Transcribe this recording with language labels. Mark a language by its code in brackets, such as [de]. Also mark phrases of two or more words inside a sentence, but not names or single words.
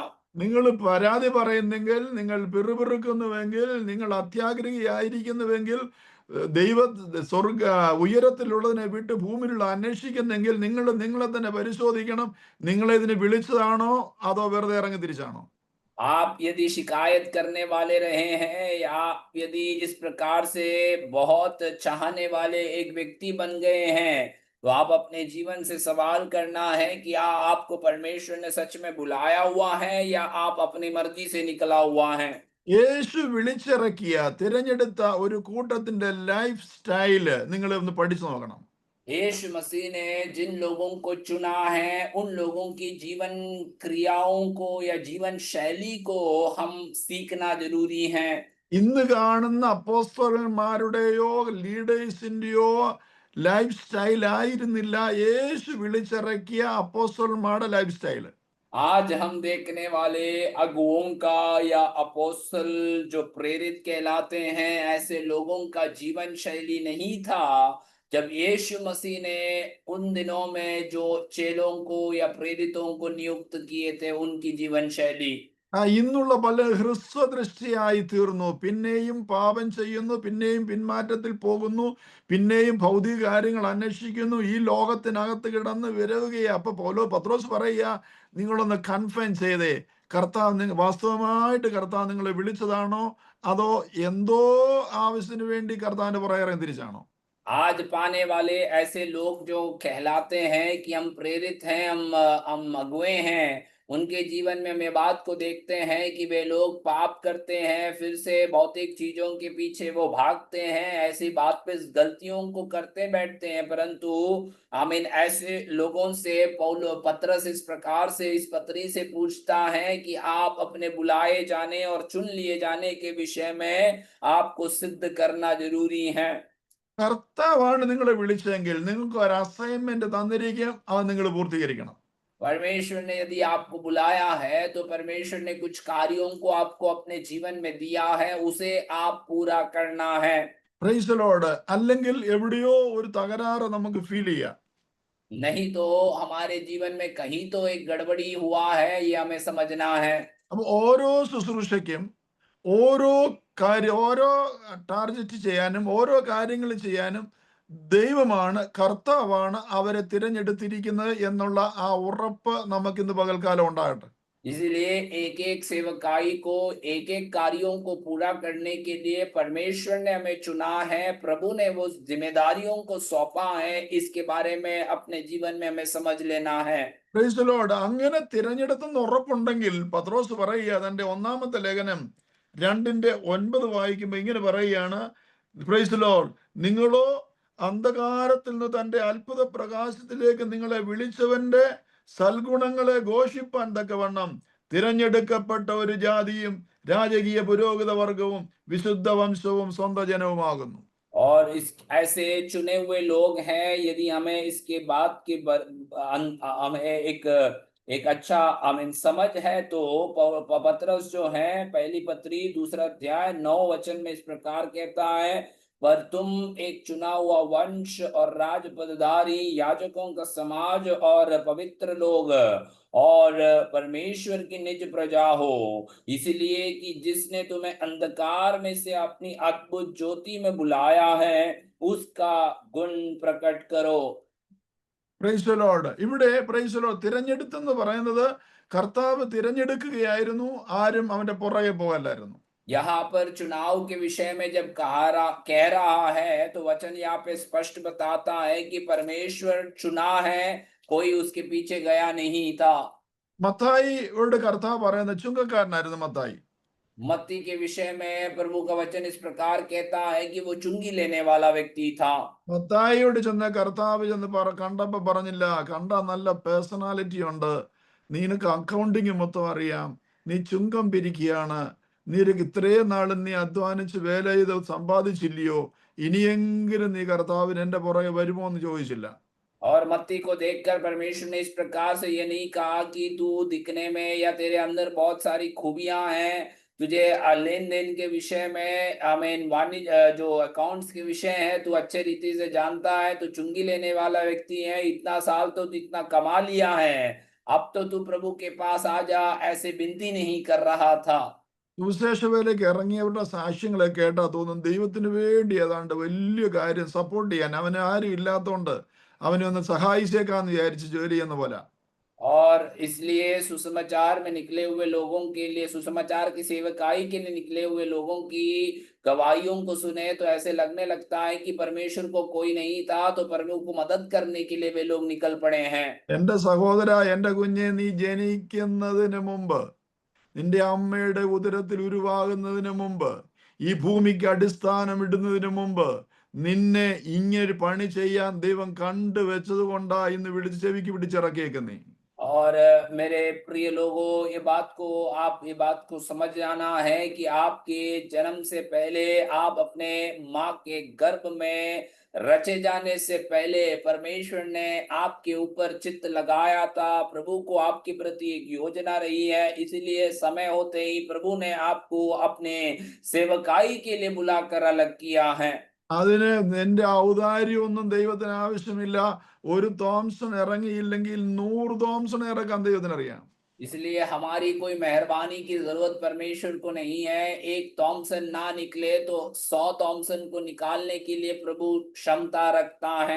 [ml] നിങ്ങൾ പരാതി പറയുന്നെങ്കിൽ, നിങ്ങൾ പിറുപിറുക്കുന്നുവെങ്കിൽ, നിങ്ങൾ അത്യാഗ്രഹിയായിരിക്കുന്നുവെങ്കിൽ, ദൈവ സ്വർഗ ഉയരത്തിലുള്ളതിനെ വിട്ട് ഭൂമിയിലുള്ള അന്വേഷിക്കുന്നെങ്കിൽ നിങ്ങളെ തന്നെ പരിശോധിക്കണം. നിങ്ങളെ ഇതിന് വിളിച്ചതാണോ അതോ വെറുതെ ഇറങ്ങി തിരിച്ചാണോ? [hi] आप यदि शिकायत करने वाले रहे हैं या यदि इस प्रकार से बहुत चाहने वाले एक व्यक्ति बन गए हैं, तो आप अपने जीवन से सवाल करना है कि क्या आपको परमेश्वर ने सच में बुलाया हुआ है या आप अपनी मर्जी से निकला हुआ है। [ml] യേശു വിളിച്ചിറക്കിയ തിരഞ്ഞെടുത്ത ഒരു കൂട്ടത്തിന്റെ [en] life style [ml] നിങ്ങൾ ഒന്ന് പഠിച്ചു നോക്കണം. [hi] यीशु मसीह ने जिन लोगों को चुना है उन लोगों की जीवन क्रियाओं को या जीवन शैली को हम सीखना जरूरी है। [ml] ഇന്ന് കാണുന്ന അപ്പോസ്തലന്മാരുടെയോ ലീഡേഴ്സിന്റെയോ [en] life style [ml] ആയിരുന്നില്ല യേശു വിളിച്ചിറക്കിയ അപ്പോസ്തലന്മാരുടെ [en] life style. [hi] आज हम देखने वाले अगुओं का या अपोस्तल जो प्रेरित कहलाते हैं, ऐसे लोगों का जीवन शैली नहीं था। जब यीशु मसीह ने उन दिनों में जो चेलों को या प्रेरितों को नियुक्त किए थे, उनकी जीवन शैली [ml] ഇന്നുള്ള പല ഹ്രസ്വദൃഷ്ടിയായി തീർന്നു. പിന്നെയും പാപം ചെയ്യുന്നു, പിന്നെയും പിന്മാറ്റത്തിൽ പോകുന്നു, പിന്നെയും ഭൗതിക കാര്യങ്ങൾ അന്വേഷിക്കുന്നു, ഈ ലോകത്തിനകത്ത് കിടന്ന് വിരവുകയാ. അപ്പൊ പത്രോസ് പറയുക, നിങ്ങളൊന്ന് കൺഫൈൻ ചെയ്തേ, കർത്താവ് വാസ്തവമായിട്ട് കർത്താവ് നിങ്ങളെ വിളിച്ചതാണോ അതോ എന്തോ ആവശ്യത്തിന് വേണ്ടി കർത്താവിന്റെ പുറകെ തിരിച്ചാണോ? [hi] आज पाने वाले ऐसे लोग जो कहलाते हैं कि हम प्रेरित हैं, हम अगुए हैं, उनके जीवन में हम ये बात को देखते हैं कि वे लोग पाप करते हैं, फिर से भौतिक चीजों के पीछे वो भागते हैं, ऐसी बात पे गलतियों को करते बैठते हैं। परंतु आमीन, ऐसे लोगों से पौलो पतरस इस प्रकार से इस पत्री से पूछता है कि आप अपने बुलाए जाने और चुन लिए जाने के विषय में आपको सिद्ध करना जरूरी है। [ml] കർത്താവാണ് നിങ്ങളെ വിളിച്ചെങ്കിൽ നിങ്ങൾക്ക് ഒരു അസൈൻമെന്റ് തന്നിരിക്കും, അത് നിങ്ങൾ പൂർത്തീകരിക്കണം. [hi] परमेश्वर ने यदि आपको बुलाया है तो परमेश्वर ने कुछ कार्यों को आपको अपने जीवन में दिया है, उसे आप पूरा करना है। [en] Praise the Lord. [ml] അല്ലെങ്കിൽ എവിടെയോ ഒരു തകരാറ് നമുക്ക് ഫീൽ ചെയ്യാം. [hi] नहीं तो हमारे जीवन में कहीं तो एक गड़बड़ी हुआ है, ये हमें समझना है। [ml] അപ്പൊ ഓരോ ശുശ്രൂഷയ്ക്കും ഓരോ ഓരോ ടാർഗറ്റ് ചെയ്യാനും ഓരോ കാര്യങ്ങൾ ചെയ്യാനും ദൈവമാണ്, കർത്താവാണ് അവരെ തിരഞ്ഞെടുത്തിരിക്കുന്നത് എന്നുള്ള ആ ഉറപ്പ് നമുക്കിന്ന് പകൽക്കാലം ഉണ്ടാകട്ടെ. [hi] इसीलिए एक एक सेवकाई को, एक एक कार्यों को पूरा करने के लिए परमेश्वर ने हमें चुना है, प्रभु ने वो जिम्मेदारियों को सौंपा है, इसके बारे में अपने जीवन में हमें समझ लेना है। [en] Praise the Lord. [ml] അങ്ങനെ തിരഞ്ഞെടുത്തെന്ന് ഉറപ്പുണ്ടെങ്കിൽ പത്രോസ് പറയുക, തന്റെ ഒന്നാമത്തെ ലേഖനം 2:9 വായിക്കുമ്പോൾ ഇങ്ങനെ പറയുകയാണ്, [en] Praise the Lord, [ml] നിങ്ങളോ അന്ധകാരത്തിൽ നിന്ന് തന്റെ അത്ഭുത പ്രകാശത്തിലേക്ക് നിങ്ങളെ വിളിച്ചവന്റെ സൽഗുണങ്ങളെ ഘോഷിപ്പാൻ തക്കവണ്ണം തിരഞ്ഞെടുക്കപ്പെട്ട ഒരു ജാതിയും രാജകീയ പുരോഹിത വർഗവും വിശുദ്ധ വംശവും സ്വന്തം ജനവുമാകുന്നു. [hi] और इस ऐसे चुने हुए लोग हैं, यदि हमें इसके बाद के हमें एक एक अच्छा हमें समझ है तो पतरस जो है पहली पत्री 2 अध्याय 9 वचन में इस प्रकार कहता है, पर तुम एक चुना हुआ वंश और राजपदधारी, याजकों का समाज और पवित्र लोग और परमेश्वर की निज प्रजा हो, इसलिए कि जिसने तुम्हें अंधकार में से अपनी अद्भुत ज्योति में बुलाया है, उसका गुण प्रकट करो। [en] Praise the Lord. [ml] ഇവിടെ [en] Praise the Lord [ml] തിരഞ്ഞെടുത്തെന്ന് പറയുന്നത് കർത്താവ് തിരഞ്ഞെടുക്കുകയായിരുന്നു, ആരും അവന്റെ പുറകെ പോകല്ലായിരുന്നു. [hi] यहाँ पर चुनाव के विषय में जब कह रहा है तो वचन यहाँ पे स्पष्ट बताता है कि परमेश्वर चुना है, कोई उसके पीछे गया नहीं था। [ml] മത്തായിയോട് കർത്താവ് പറയുന്നത് ചുങ്കക്കാരനായിരുന്നു മത്തായി. [hi] मत्ती के विषय में प्रभु का वचन इस प्रकार कहता है कि वो चुंगी लेने वाला व्यक्ति था। [ml] മത്തായിയോട് ചെന്ന് കർത്താവ് ചെന്ന് കണ്ടപ്പോ പറഞ്ഞില്ല, കണ്ട നല്ല പേഴ്സണാലിറ്റി ഉണ്ട്, നിനക്ക് അക്കൗണ്ടിങ് മൊത്തം അറിയാം, നീ ചുങ്കം പിരിക്കുകയാണ്, നിനക്ക് ഇത്രയും നാളും നീ അധ്വാനിച്ച് വേല ചെയ്ത് സമ്പാദിച്ചില്ലയോ, ഇനിയെങ്കിലും നീ കർത്താവിന് എന്റെ പുറകെ വരുമോ എന്ന് ചോദിച്ചില്ല. [hi] और मत्ती को देखकर परमेश्वर ने इस प्रकार से ये नहीं कहा कि तू दिखने में या तेरे अंदर बहुत सारी खूबियां हैं, तुझे लेन देन के विषय में आमीन वाणिज्य जो अकाउंट्स के विषय है तू अच्छे रीति से जानता है, तू चुंगी लेने वाला व्यक्ति है, इतना साल तो तू इतना कमा लिया है, अब तो तू प्रभु के पास आ जा, ऐसे विनती नहीं कर रहा था। [ml] സുവിശേഷ വേലയ്ക്ക് ഇറങ്ങിയവരുടെ സാക്ഷ്യങ്ങളെ കേട്ടാ തോന്നും ദൈവത്തിന് വേണ്ടി ഏതാണ്ട് വലിയ കാര്യം സപ്പോർട്ട് ചെയ്യാൻ അവന് ആരും ഇല്ലാത്തോണ്ട് അവനെ ഒന്ന് സഹായിച്ചേക്കാന്ന് വിചാരിച്ച് ജോലി ചെയ്യുന്ന പോലെ. [hi] और इसलिए सुसमाचार में निकले हुए लोगों के लिए, सुसमाचार की सेवकाई के लिए निकले हुए लोगों की गवाहियों को सुने तो ऐसे लगने लगता है कि परमेश्वर को कोई नहीं था, तो प्रभु को मदद करने के लिए वे लोग निकल पड़े हैं। [ml] എന്റെ സഹോദര, എന്റെ കുഞ്ഞെ, നീ ജനിക്കുന്നതിന് മുമ്പ്, നിന്റെ അമ്മയുടെ ഉദരത്തിൽ ഉരുവാകുന്നതിന് മുമ്പ്, ഈ ഭൂമിക്ക് അടിസ്ഥാനം ഇടുന്നതിന് മുമ്പ് നിന്നെ ഇങ്ങനെ പണി ചെയ്യാൻ ദൈവം കണ്ടുവെച്ചത് കൊണ്ടാ ഇന്ന് വിളിച്ച് ചെവിക്ക് പിടിച്ചിറക്കിയേക്കുന്നേ. [hi] और मेरे प्रिय लोगों, ये बात को समझ जाना है कि आपके जन्म से पहले, आप अपने माँ के गर्भ में रचे जाने से पहले परमेश्वर ने आपके ऊपर चित्त लगाया था। प्रभु को आपके प्रति एक योजना रही है, इसलिए समय होते ही प्रभु ने आपको अपने सेवकाई के लिए बुलाकर अलग किया है। [ml] അതിന് നിന്റെ ഔദാര്യമൊന്നും ദൈവത്തിന് ആവശ്യമില്ല. ഒരു തോംസൺ ഇറങ്ങിയില്ലെങ്കിൽ 100 തോംസൺ ഇറക്കാൻ ദൈവത്തിനറിയാം. [hi] इसलिए हमारी कोई मेहरबानी की जरूरत परमेश्वर को नहीं है। एक थॉमसन ना निकले तो 100 थॉमसन को निकालने के लिए प्रभु क्षमता रखता है।